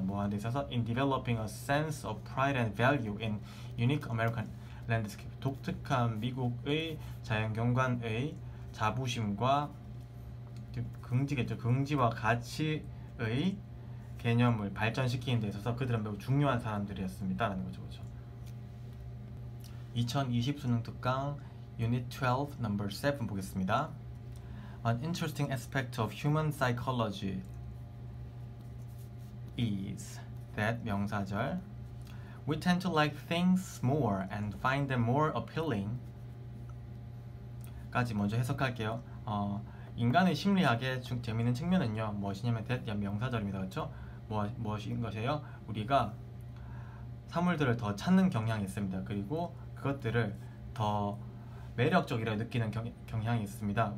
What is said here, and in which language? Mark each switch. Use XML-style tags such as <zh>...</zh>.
<ko>뭐 하는 데 있어서</ko> <en>in developing a sense of pride and value in unique American landscape.</en> <ko>독특한 미국의 자연경관의 자부심과 긍지겠죠. 긍지와 가치의 개념을 발전시키는 데 있어서 그들은 매우 중요한 사람들이었습니다 라는 거죠. 그렇죠? 2020 수능 특강 Unit 12 Number 7 보겠습니다.</ko> <en>An interesting aspect of human psychology is that 명사절 We tend to like things more and find them more appealing</en> <ko>까지 먼저 해석할게요. 인간의 심리학의 재미있는 측면은요 무엇이냐면 that 명사절입니다. 그렇죠? 무엇인 것이에요? 우리가 사물들을 더 찾는 경향이 있습니다. 그리고 그것들을 더 매력적이라고 느끼는 경향이 있습니다.</ko>